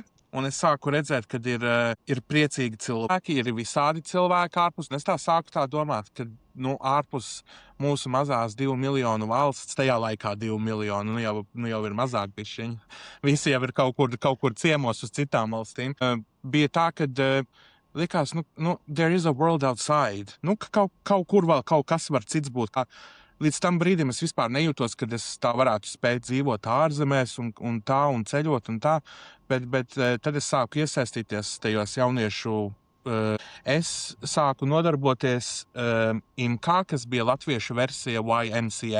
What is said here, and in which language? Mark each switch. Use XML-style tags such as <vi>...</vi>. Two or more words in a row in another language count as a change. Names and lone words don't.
<lv>Un es sāku redzēt, ka ir priecīgi cilvēki, ir visādi cilvēki ārpus. Un es sāku domāt, ka ārpus mūsu mazās 2 miljonu valsts, tajā laikā 2 miljonu, nu jau ir mazāk bišķiņi. Visi jau ir kaut kur ciemos uz citām valstīm. Bija tā, ka likās,</lv> <en>there is a world outside.</en> <lv>Ka kaut kur vēl kaut kas var cits būt. līdz tam brīdim es vispār nejūtos, kad es tā varētu spēt dzīvot ārzemēs un ceļot un tā, bet tad es sāku iesaistīties tajos jauniešu. Es sāku nodarboties IMCA, kas bija latviešu versija YMCA.</lv>